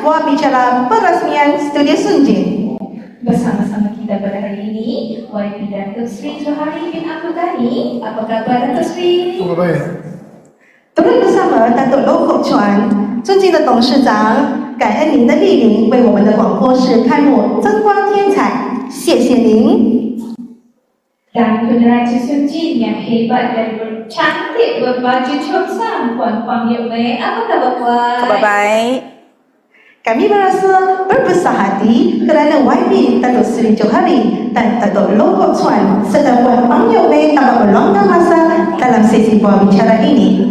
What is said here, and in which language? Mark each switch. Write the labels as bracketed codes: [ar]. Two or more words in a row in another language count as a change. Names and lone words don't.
[ms] pembicara perasmian Studio Sunjin. Bersama-sama kita pada hari ini, YB Datuk Seri Johari bin Abdul Ghani. Apa khabar Datuk Seri? Baik. [zh] 同日 bersama Datuk Loh Kok Chuan，尊敬的董事长，感恩您的莅临，为我们的广播室开幕增光添彩，谢谢您。 [ms] Dan Peneraja Sunjin yang hebat dan cantik berbaju chongsam, Puan Yuk Mei. Apa khabar Puan? Kabar baik. Kami merasa berbesar hati kerana YB Datuk Seri Johari dan Datuk Loh Kok Chuan serta Puan Yuk Mei dapat meluangkan masa dalam sesi buah bicara ini.